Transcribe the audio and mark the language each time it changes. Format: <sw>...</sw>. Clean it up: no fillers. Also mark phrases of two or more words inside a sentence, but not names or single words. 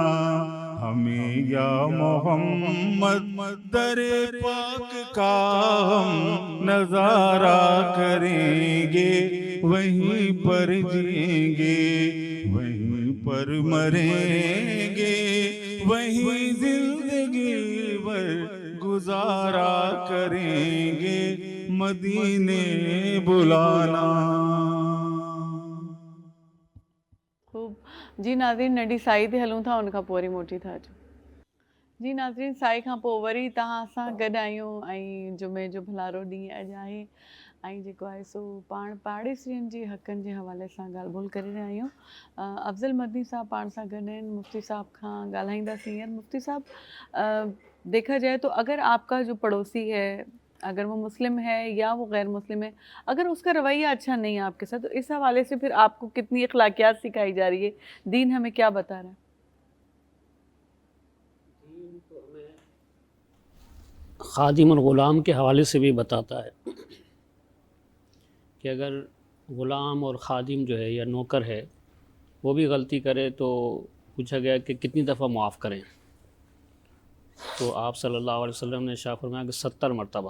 <ur>ہمیں یا محمد، در پاک کا ہم نظارہ کریں گے، وہیں پر جئیں گے وہیں پر مریں گے، وہیں زندگی بھر گزارا کریں گے، مدینے بلانا۔ خوب جی ناظرین،</ur> <sd>नंढी साई ते हलूं था, उन खां पोइ वरी मोटी था अचूं। जी नाज़रीन, साई खां पोइ वरी तव्हां सां गॾु आहियूं ऐं जुमे जो भलारो ॾींहुं अॼु आहे ऐं जेको आहे सो पाण पाड़ेसियुनि जे हक़नि जे हवाले सां ॻाल्हि ॿोल करे रहिया आहियूं। अफ़ज़ल मदनी साहब पाण सां गॾु आहिनि, मुफ्ती साहब खां ॻाल्हाईंदासीं।</sd> <ur>हींअर مفتی صاحب، دیکھا جائے تو اگر آپ کا جو پڑوسی ہے، اگر وہ مسلم ہے یا وہ غیر مسلم ہے، اگر اس کا رویہ اچھا نہیں ہے آپ کے ساتھ، تو اس حوالے سے پھر آپ کو کتنی اخلاقیات سکھائی جا رہی ہے، دین ہمیں کیا بتا رہا ہے? خادم اور غلام کے حوالے سے بھی بتاتا ہے کہ اگر غلام اور خادم جو ہے یا نوکر ہے وہ بھی غلطی کرے تو پوچھا گیا کہ کتنی دفعہ معاف کریں، تو آپ صلی اللہ علیہ وسلم نے ارشاد فرمایا کہ 70 مرتبہ.</ur>